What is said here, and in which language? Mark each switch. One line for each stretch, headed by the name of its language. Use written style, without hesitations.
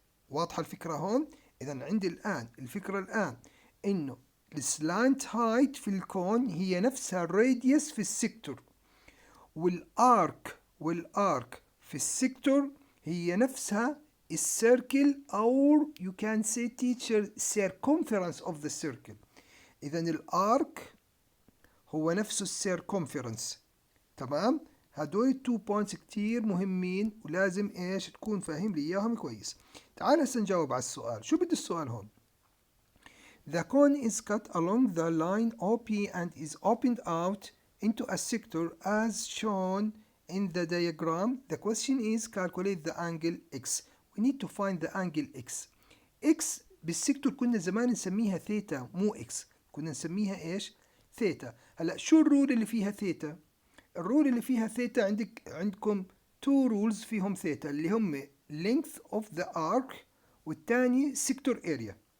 Arabic: واضحة الفكرة هون؟ اذا عندي الان الفكرة الان انه السلانت هايت في الكون هي نفسها الراديوس في السيكتور، والارك في السيكتور هي نفسها السيركل،
English: or you can say teacher circumference of the circle.
Arabic: اذا الارك هو نفسه السيركمفرنس. تمام؟ هدول التو بوينتس كتير مهمين ولازم ايش تكون فاهم لي اياهم كويس. تعال هسه نجاوب على السؤال. شو بدي السؤال هون؟
English: The cone is cut along the line OP and is opened out into a sector as shown in the diagram. The question is calculate the angle X. We need to find the angle X.
Arabic: X بالسيكتور كنا زمان نسميها ثيتا مو X، كنا نسميها ايش؟ ثيتا. هلا شو الرول اللي فيها ثيتا؟ الرول اللي فيها ثيتا عندكم تو رولز فيهم ثيتا اللي هم
English: length of the arc
Arabic: والتاني
English: sector area.